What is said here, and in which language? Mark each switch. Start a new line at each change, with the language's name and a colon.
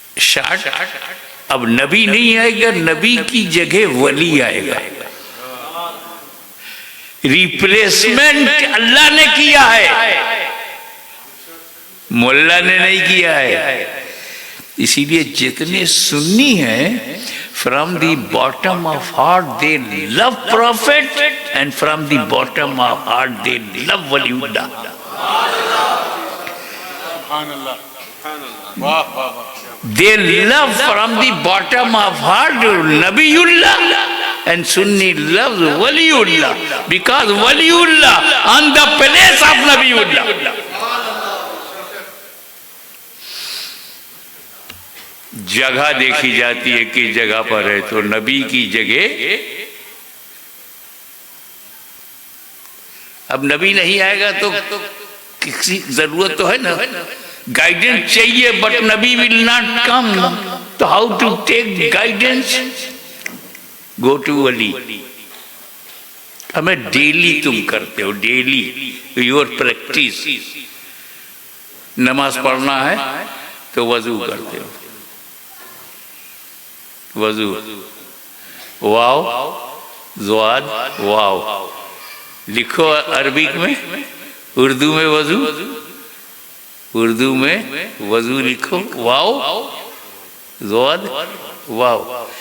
Urdu: Short. اب نبی نہیں آئے گا, نبی کی جگہ ولی آئے گا. ریپلیسمنٹ اللہ نے کیا ہے, مولا نے نہیں کیا ہے. اسی لیے جتنے سنی ہیں,
English: from the bottom of heart they love prophet, and from the bottom of heart they love waliullah. They love from the bottom of heart Nabiullah, and Sunni loves Waliullah, because Waliullah on the place of Nabiullah.
Urdu: جگہ دیکھی جاتی ہے کہ جگہ پر ہے تو نبی کی جگہ. اب نبی نہیں آئے گا تو کسی ضرورت تو ہے نا, گائیڈنس چاہیے, بٹ نبی
English: will not come. تو how to take guidance? Go to wali.
Urdu: ہمیں ڈیلی تم کرتے ہو,
English: Daily your practice.
Urdu: نماز پڑھنا ہے تو وضو کرتے ہو, وضو, واو زواد واو لکھو عربک میں, اردو میں وضو, اردو میں وضو لکھو, واو زواد واو.